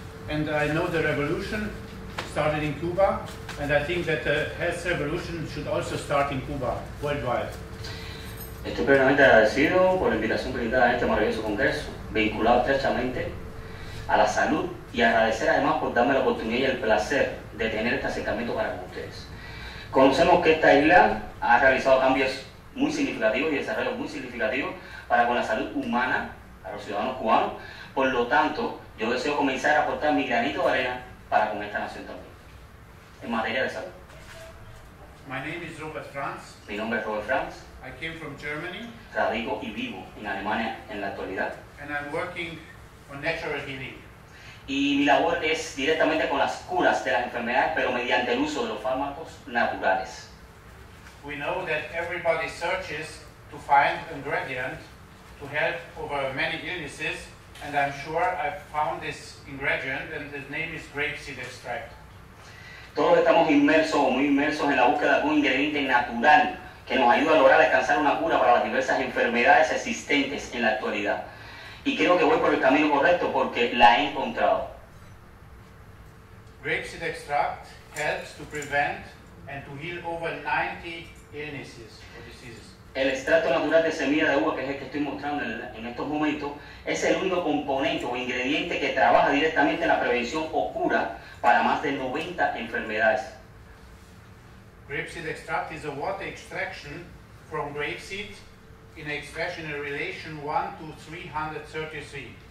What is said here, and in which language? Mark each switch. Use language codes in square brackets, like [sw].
[en] And I know the revolution started in Cuba, and I think that the health revolution should also start in Cuba, worldwide. [es] Estoy plenamente agradecido por la invitación brindada en este maravilloso congreso, vinculado estrechamente a la salud, y agradecer además por darme la oportunidad y el placer de tener este acercamiento para con ustedes. Conocemos que esta isla ha realizado cambios muy significativos y desarrollos muy significativos para con la salud humana, para los ciudadanos cubanos. Por lo tanto, yo deseo comenzar a aportar mi granito de arena para con esta nación también, en materia de salud. [en] My name is Robert Franz. [es] Mi nombre es Robert Franz. [en] I came from Germany. [es] Radico y vivo en Alemania en la actualidad. [en] And I'm working on natural healing. [es] Y mi labor es directamente con las curas de las enfermedades, pero mediante el uso de los fármacos naturales. [en] We know that everybody searches to find an ingredient to help over many illnesses, and I'm sure I've found this ingredient, and the name is grapeseed extract. [es] Todos estamos inmersos o muy inmersos en la búsqueda de algún ingrediente natural que nos ayuda a lograr alcanzar una cura para las diversas enfermedades existentes en la actualidad. Y creo que voy por el camino correcto porque la he encontrado. [en] Grapeseed extract helps to prevent and to heal over 90 illnesses or diseases. [es] El extracto natural de semilla de uva, que es el que estoy mostrando en estos momentos, es el único componente o ingrediente que trabaja directamente en la prevención o cura para más de 90 enfermedades. [en] Grapeseed extract is a water extraction from grapeseed in an extractional relation 1 to 333.